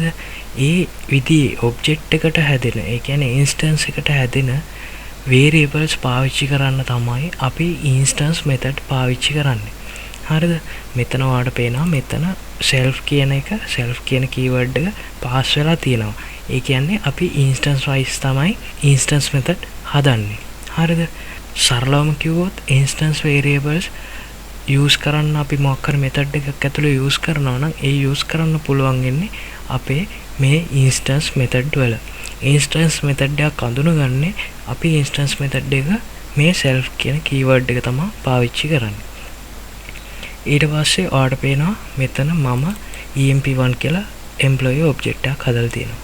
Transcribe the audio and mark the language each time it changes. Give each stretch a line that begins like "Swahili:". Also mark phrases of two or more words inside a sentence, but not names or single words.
Sinhala: ඒ විදිහේ object එකට හැදෙන, ඒ කියන්නේ instance එකට හැදෙන variables පාවිච්චි කරන්න තමයි අපි
English: instance method
Sinhala: පාවිච්චි කරන්නේ. හරිද? මෙතන ඔයාලට පේනවා මෙතන self කියන keyword එක pass වෙලා තියෙනවා. ඒ කියන්නේ අපි
English: instance wise
Sinhala: තමයි
English: instance method
Sinhala: හදන්නේ. හරිද? සරලවම කිව්වොත්
English: instance variables use
Sinhala: කරන්න අපි මොකක් හරි method එකක් ඇතුළේ use කරනවා නම් ඒ use කරන්න පුළුවන් ඉන්නේ අපේ මේ
English: instance method
Sinhala: වල.
English: instance method
Sinhala: එකක් අඳුනගන්නේ අපි
English: instance method
Sinhala: එක මේ self කියන keyword එක තමයි පාවිච්චි කරන්නේ. ඊට පස්සේ ඔයාලට පේනවා මෙතන මම emp1 කියලා
English: employee object
Sinhala: එකක් හදලා තියෙනවා.